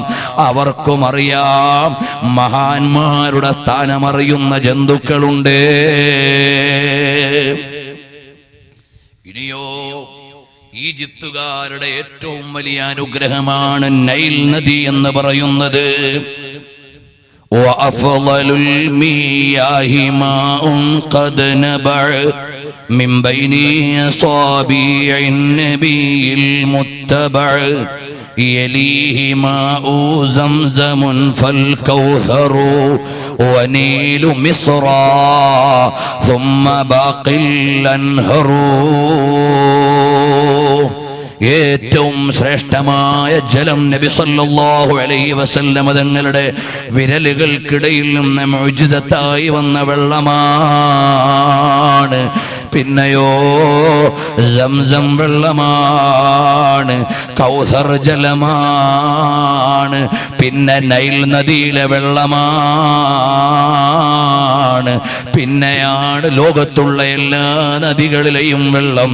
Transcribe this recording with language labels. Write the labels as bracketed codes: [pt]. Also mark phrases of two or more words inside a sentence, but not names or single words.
[ml] അവർക്കും അറിയാം, മഹാന്മാരുടെ സ്ഥാനമറിയുന്ന ജന്തുക്കളുണ്ട്. ഇനിയോ ഈജിപ്തുകാരുടെ ഏറ്റവും വലിയ അനുഗ്രഹമാണ് നൈൽ നദി എന്ന് പറയുന്നത്. [ar] وأفضل المياه ماء قد نبع من بين أصابع النبي المتبع يليه ماء زمزم فالكوثر ونيل مصر ثم باقي الأنهر. [ml] ഏറ്റവും ശ്രേഷ്ഠമായ ജലം നബി [ar] صلى الله عليه وسلم [ml] തങ്ങളുടെ വിരലുകൾക്കിടയിൽ നിന്ന് മുഅ്ജിസത്തായി വന്ന വെള്ളമാണ്. പിന്നെയോ സംസം വെള്ളമാണ്, കൗസർ ജലമാണ്, പിന്നെ നൈൽ നദിയിലെ വെള്ളമാണ്, പിന്നെയാണ് ലോകത്തുള്ള എല്ലാ നദികളിലെയും വെള്ളം.